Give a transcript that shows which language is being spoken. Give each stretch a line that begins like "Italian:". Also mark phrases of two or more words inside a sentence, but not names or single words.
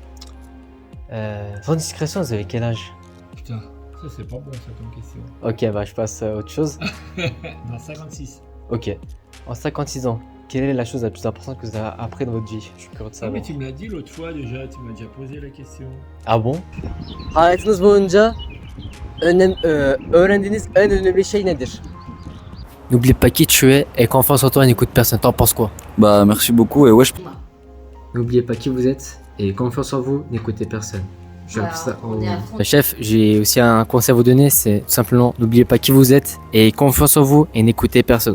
French: Sans discrétion, vous avez quel âge? Putain, ça c'est pas bon ça comme question. Ok, bah je passe à autre chose. Dans 56. Ok. En 56 ans, quelle est la chose la plus importante que vous avez appris dans votre vie? Je suis curieux de Ah savoir. mais tu me l'as dit l'autre fois déjà, tu m'as déjà posé la question. Ah bon?
Turkish: Hayatınız boyunca öğrendiğiniz en önemli şey nedir?
French: N'oublie pas qui tu es et confiance en toi et n'écoute personne. T'en penses quoi? Bah merci beaucoup et ouais N'oubliez pas qui vous êtes et confiance en vous, n'écoutez personne. Je Voilà, ça on est à fond. Chef, j'ai aussi un conseil à vous donner, c'est tout simplement n'oubliez pas qui vous êtes et confiance en vous et n'écoutez personne.